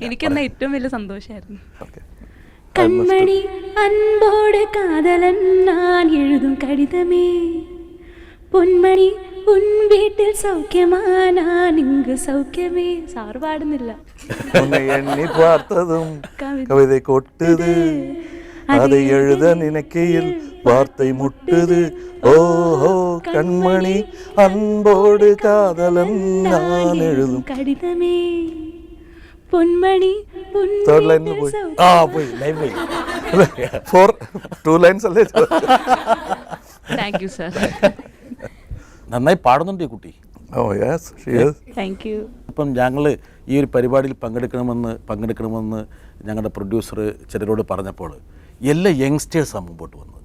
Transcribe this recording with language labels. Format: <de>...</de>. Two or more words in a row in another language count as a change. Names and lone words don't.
<ml>എനിക്കെന്നാ ഏറ്റവും വലിയ സന്തോഷമായിരുന്നു.</ml> <ta>கண்மணி அன்போடு காதலன் நான் எழுதும் கடிதமே, பொன்மணி உன் வீட்டில் சௌக்கியமா நான் இங்கு சௌக்கியமே.</ta> <ml>സാറ് പാടുന്നില്ല.</ml> <ta>எண்ணிப் பார்த்ததும் கவிதை கொட்டுது அதை எழுத நினைக்கையில் வார்த்தை முட்டுது. ஓஹோ கண்மணி அன்போடு காதலன் நான் எழுதும் கடிதமே, பொன்மணி</ta> <en>third line போய்</en> <ta>லைன் போய்</ta> <ml>2 lines അല്ലേ?</ml> <en>Thank you sir.</en> <ml>നന്നായി പാടുന്നുണ്ട് ഈ കുട്ടി.</ml> <en>Oh yes, she is. Thank you.</en> <ml>ഇപ്പം ഞങ്ങൾ ഈ ഒരു പരിപാടിയിൽ പങ്കെടുക്കണമെന്ന് ഞങ്ങളുടെ പ്രൊഡ്യൂസർ ചിലരോട് പറഞ്ഞപ്പോൾ എല്ലാ യങ്സ്റ്റേഴ്സാണ് മുമ്പോട്ട് വന്നത്.</ml>